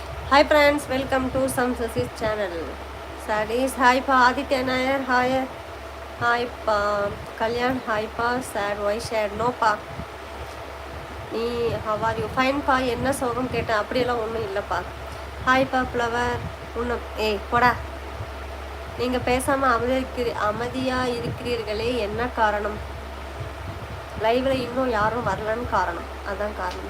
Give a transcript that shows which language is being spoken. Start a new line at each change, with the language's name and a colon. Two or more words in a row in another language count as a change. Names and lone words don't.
English: Hi friends, welcome to Sam Sasi's channel. Sadis, hi pa Aditya Nair, hi pa Kalyan, hi pa Sad, why shared no pa.
Tamil: நீ
English: how are you?
Tamil: Fine பா, என்ன சோகம் கேட்டேன், அப்படியெல்லாம் ஒன்றும் இல்லைப்பா. ஹாய் பா ஃப்ளவர், ஒன்றும் போடா. நீங்கள் பேசாமல் அமைதியாக இருக்கிறீர்களே, என்ன காரணம்? லைவில் இன்னும் யாரும் வரலன்னு காரணம், அதான் காரணம்.